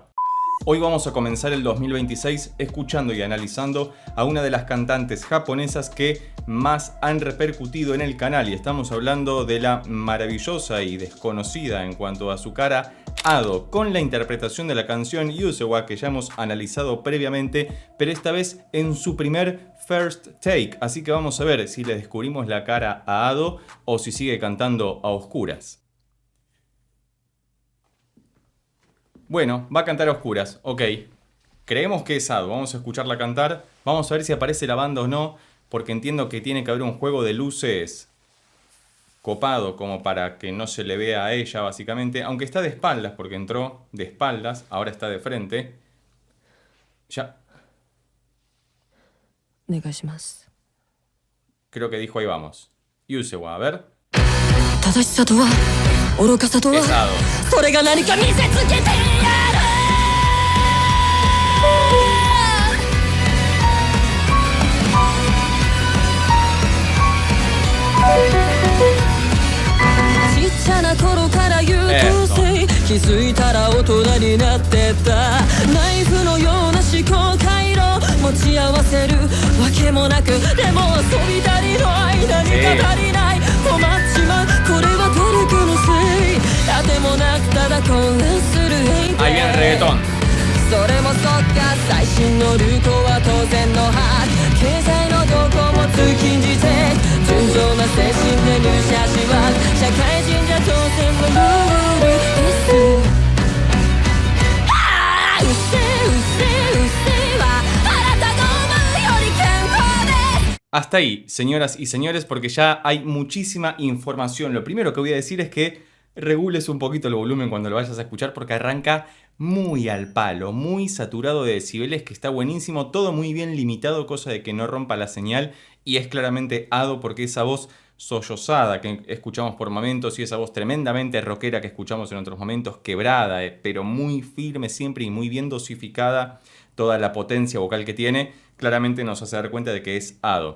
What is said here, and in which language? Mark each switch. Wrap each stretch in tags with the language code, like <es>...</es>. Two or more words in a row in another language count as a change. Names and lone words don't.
<es>Hoy vamos a comenzar el 2026 escuchando y analizando a una de las cantantes japonesas que más han repercutido en el canal, y estamos hablando de la maravillosa y desconocida en cuanto a su cara Ado, con la interpretación de la canción Yusewa que ya hemos analizado previamente, pero esta vez en su primer</es> <en>first take,</en> <es>así que vamos a ver si le descubrimos la cara a Ado o si sigue cantando a oscuras. Bueno, va a cantar a oscuras, ok. Creemos que es Ado, vamos a escucharla cantar. Vamos a ver si aparece la banda o no, porque entiendo que tiene que haber un juego de luces copado como para que no se le vea a ella, básicamente. Aunque está de espaldas, porque entró de espaldas, ahora está de frente. Ya. Creo que dijo ahí vamos. Yusewa, a ver. Es Ado.</es> <ja>それが何か見せつけてやるちっちゃな頃から優等生気づいたら大人になってたナイフのような思考回路持ち合わせるわけもなくでも遊び足りない何か足りない困っちまうこれは努力のせいあてもなくただ混乱する</ja> <es>Ahí viene el reggaetón.</es> <ja>それもそっか最新の流行は当然の把握経済の動向も通勤時勢純情な精神で入社しは社会人じゃ当然のルールですああうっせえうっせえうっせえはあなたが思うより健康です</ja> <es>Hasta ahí, señoras y señores, porque ya hay muchísima información. Lo primero que voy a decir es que regules un poquito el volumen cuando lo vayas a escuchar porque arranca muy al palo, muy saturado de decibeles, que está buenísimo, todo muy bien limitado, cosa de que no rompa la señal, y es claramente Ado porque esa voz sollozada que escuchamos por momentos y esa voz tremendamente rockera que escuchamos en otros momentos, quebrada, pero muy firme siempre y muy bien dosificada, toda la potencia vocal que tiene, claramente nos hace dar cuenta de que es Ado.</es>